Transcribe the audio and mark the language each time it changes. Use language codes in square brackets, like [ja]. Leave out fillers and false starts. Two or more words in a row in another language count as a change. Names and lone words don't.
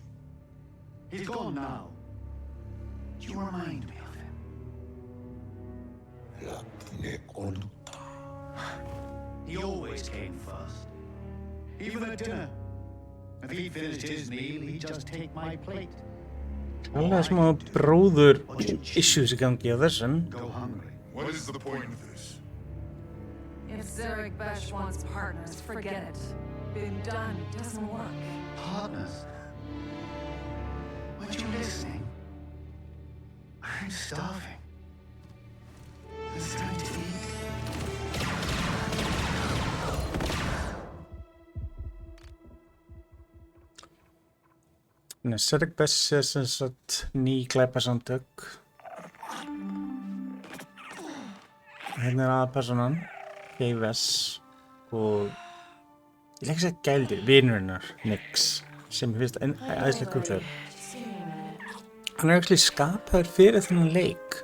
[en] He's gone now. You remind me of him. He always came first. Even at dinner. If he finished his meal, he'd just take my plate. [is] Alveg smá bróður issues í gangi á þessum. [en] Go hungry. What is the point of this? If Zurich Besh wants partners, forget it. Being done doesn't work. Partners? Weren't you listening? I'm starving. It's time to eat. [is] Zurich Besh sem sagt ný glæpasamtök. Hérna aðalpersonan, Kay-Vess, og ég leik að segja gældi, vinurinn Nix, sem ég finnst æðislega kúklegur. Hann actually skapaður fyrir þennan leik.